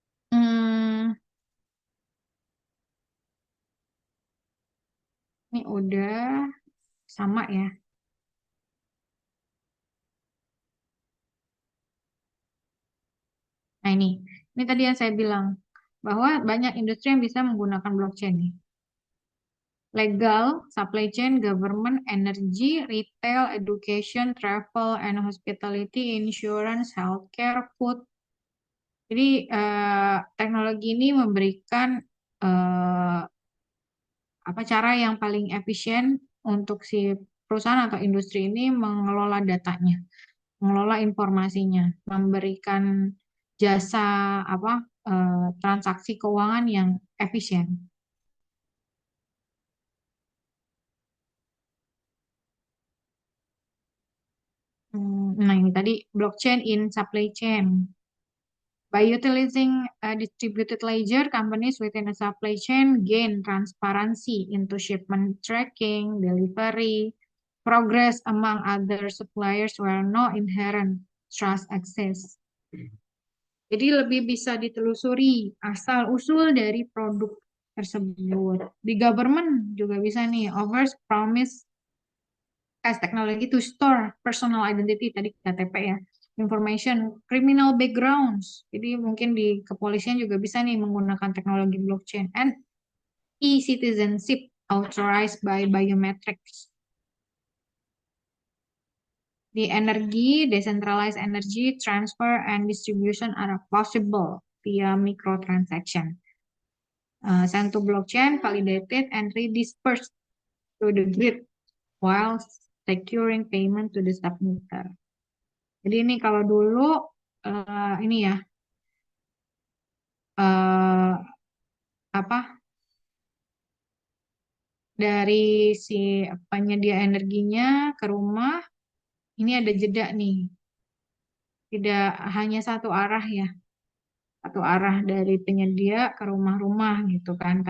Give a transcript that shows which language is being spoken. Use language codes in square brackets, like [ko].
[id] Hmm, ini udah sama ya. Nah, ini tadi yang saya bilang bahwa banyak industri yang bisa menggunakan blockchain nih. [en] Legal, supply chain, government, energy, retail, education, travel, and hospitality, insurance, healthcare, food. [id] Jadi teknologi ini memberikan eh, apa cara yang paling efisien untuk si perusahaan atau industri ini mengelola datanya, mengelola informasinya, memberikan jasa apa transaksi keuangan yang efisien. Nah, ini tadi blockchain [en] in supply chain. By utilizing a distributed ledger, companies within a supply chain gain transparency into shipment tracking, delivery, progress among other suppliers where no inherent trust exists. [id] Jadi lebih bisa ditelusuri asal-usul dari produk tersebut. Di government juga bisa nih, [en] offers promise as technology to store personal identity, [id] tadi KTP ya, [en] information, criminal backgrounds. [id] Jadi mungkin di kepolisian juga bisa nih menggunakan teknologi blockchain [en] and e-citizenship authorized by biometrics. [id] Di energi, [en] decentralized energy transfer and distribution are possible. via microtransaction. Sent to blockchain, validated, and redispersed to the grid while securing payment to the submitter. [id] Jadi ini kalau dulu ini ya eh, apa dari si penyedia energinya ke rumah, ini ada jeda nih, tidak hanya satu arah ya, satu arah dari penyedia ke rumah-rumah gitu kan.